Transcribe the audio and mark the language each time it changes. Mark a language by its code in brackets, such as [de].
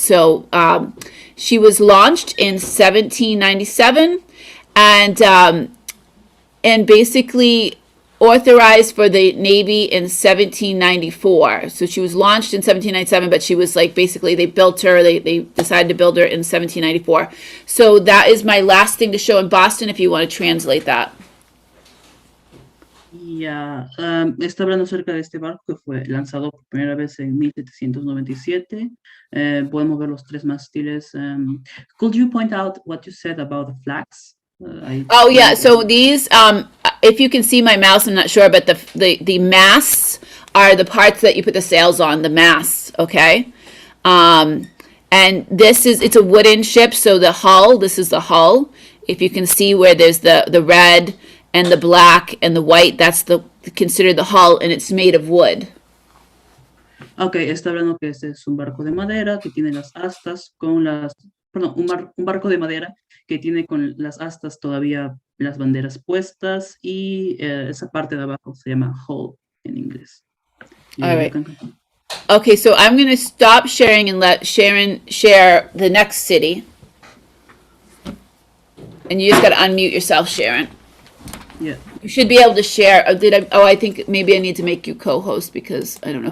[en] So she was launched in 1797, and basically authorized for the Navy in 1794. So she was launched in 1797, but she was like, basically they built her, they decided to build her in 1794. So that is my last thing to show in Boston, if you want to translate that. [es] Ya, está hablando acerca de este barco que fue lanzado por primera vez en 1797. Podemos ver los tres mástiles. [en] Could you point out what you said about the flags? Oh yeah, so these, if you can see my mouse, I'm not sure, but the masts are the parts that you put the sails on, the masts, okay? And it's a wooden ship, so the hull, this is the hull. If you can see where there's the red and the black and the white, that's considered the hull, and it's made of wood. [es] Okay, está hablando que este es un barco de madera que tiene las astas con las, perdón, un barco de madera que tiene con las astas todavía las banderas puestas y esa parte de abajo se llama hull en inglés. [en] All right. Okay, so I'm going to stop sharing and let Sharon share the next city. And you just got to unmute yourself, Sharon. Yeah. You should be able to share. I think maybe I need to make you co-host because I don't know if